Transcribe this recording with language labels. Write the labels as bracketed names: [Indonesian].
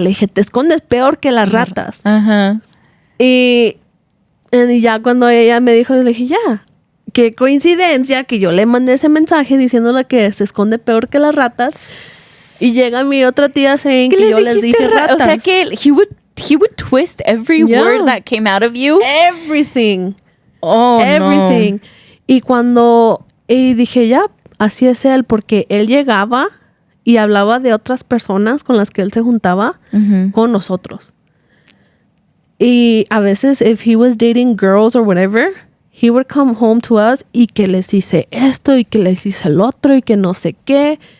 [Spanish] Le dije, te escondes peor que las ratas. Ajá. Y ya cuando ella me dijo, le dije, ya. Qué coincidencia que yo le mandé ese mensaje diciéndole que se esconde peor que las ratas. Y llega mi otra tía [English] saying [Spanish] que yo les dije ratas. O sea que [English] he would twist every word that came out of you. Everything. Oh, everything. No. [Spanish] Y cuando dije, ya, así es él, porque él llegaba y hablaba de otras personas con las que él se juntaba con nosotros. Y a veces, [English] if he was dating girls or whatever, he would come home to us [Spanish] y que les hice esto y que les hice el otro y que no sé qué.